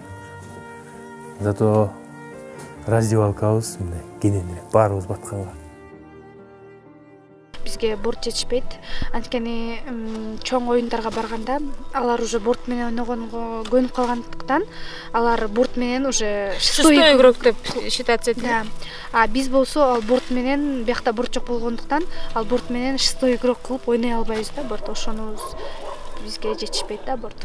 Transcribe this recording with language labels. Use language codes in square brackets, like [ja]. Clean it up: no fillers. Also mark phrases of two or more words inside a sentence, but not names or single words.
[ky] Зато раздевалкабыз мындай кенен эле, баарыбыз батканга. Бизге борт жетишпейт. Анткени чоң оюндарга барганда алар уже борт менен ойногонго көнүп калгандыктан алар борт менен уже [ru] шестой игрок [ky] деп считаться этет. Да. А биз болсо ал борт менен биякта борт жок болгондуктан ал борт менен [ru] шестой игрок [ky] кылып ойной албайбыз да борт. Ошонубуз бизге жетишпейт да борт.